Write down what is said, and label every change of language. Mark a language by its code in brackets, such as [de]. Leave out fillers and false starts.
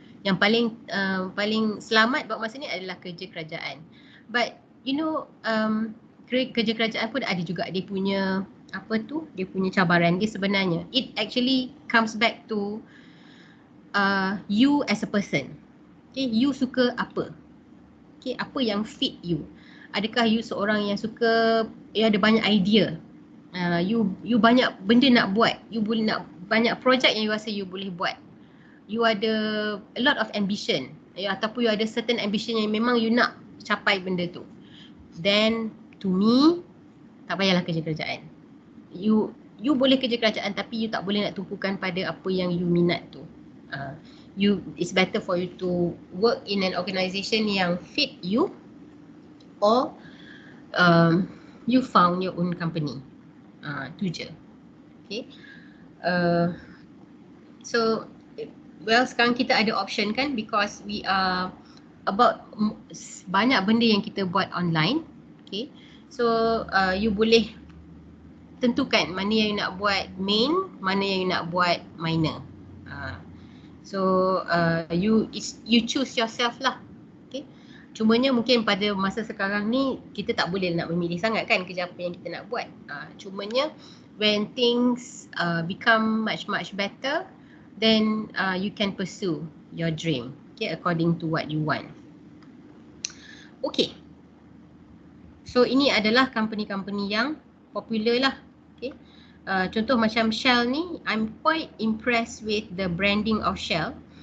[ms] Yang paling selamat buat masa ni adalah kerja kerajaan. [en] But you know [ms] kerja kerajaan pun ada juga dia punya dia punya cabaran dia sebenarnya. [en] It actually comes back to you as a person. [ms] Okay, you suka apa? Okay, apa yang fit you? Adakah you seorang yang suka, ada banyak idea? You banyak benda nak buat. You boleh nak banyak projek yang you rasa you boleh buat. You ada [en] a lot of ambition. [ms] Ataupun you ada certain ambition yang memang you nak capai benda tu. Then to me, tak payahlah kerja kerajaan. You boleh kerja kerajaan tapi you tak boleh nak tumpukan pada apa yang you minat tu. [en] It's better for you to work in an organisation [ms] yang [en] fit you, or you found your own company. [ms] Tu je. Okay. So well sekarang kita ada option kan, [en] because we are about [ms] banyak benda yang kita buat online. Okay, so you boleh tentukan mana yang nak buat main, mana yang nak buat minor. [en] So you choose yourself lah. [ms] Okay, cumanya mungkin pada masa sekarang ni kita tak boleh nak memilih sangat kan kerja apa yang kita nak buat. Cumanya [en] when things become much better, then you can pursue your dream, okay, according to what you want. [ms] Okay, so ini adalah company-company yang popular lah. [en] Okay, [ms] contoh macam Shell ni, [en] I'm quite impressed with the branding of Shell.